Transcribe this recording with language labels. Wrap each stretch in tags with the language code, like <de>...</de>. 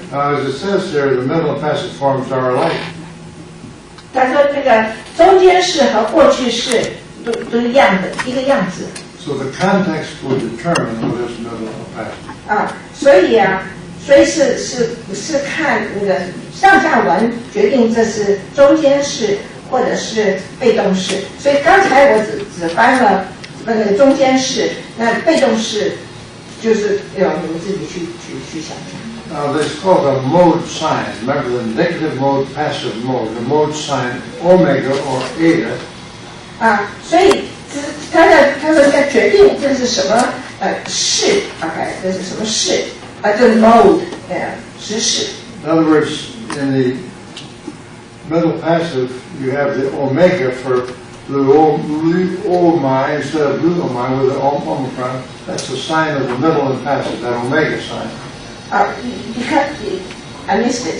<en>Now, as it says here, the middle and passive forms are alike.</en> <zh>他说这个中间式和过去式都一样的，一个样子。</zh> <en>So the context will determine whether it's middle or passive.</en> <zh>所以是看那个上下文决定这是中间式或者是被动式。所以刚才我只翻了那个中间式，那被动式就是你们自己去想想。</zh> <en>Now, this is called a mode sign. Remember the indicative mode, passive mode. The mode sign omega or eta.</en> <zh>所以他说在决定这是什么式 ，OK， 这是什么式这 mode 实式。</zh> <en>In other words, in the middle passive, you have the omega for Luomai instead of Luomai with the omicron. That's the sign of the middle and passive, that omega sign. Because I missed it.</en>